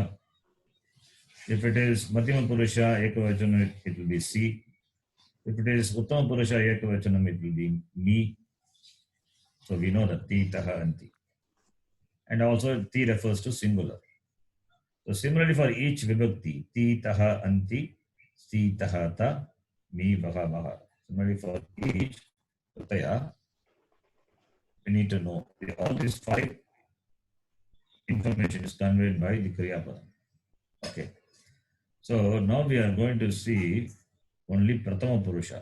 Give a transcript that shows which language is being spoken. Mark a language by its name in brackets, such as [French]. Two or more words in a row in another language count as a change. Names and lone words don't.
[English] If it is [Sanskrit] मध्यम पुरुष एकवचनम्, [English] it will be si. If it is [Sanskrit] उत्तम पुरुष एकवचनम्, [English] it will be me. So we know that [Sanskrit] ति, तः, [English] and ti. And also ti refers to singular. So similarly for each vibhakti, [Sanskrit] ति, तः, अन्ति, सि, थः, थ, मि, वः, वः. [English] Similarly for each pratyaya, we need to know all these 5 information is conveyed by the [Sanskrit] क्रिया पदम्. [English] Okay. So now we are going to see only [Sanskrit] प्रथम पुरुष.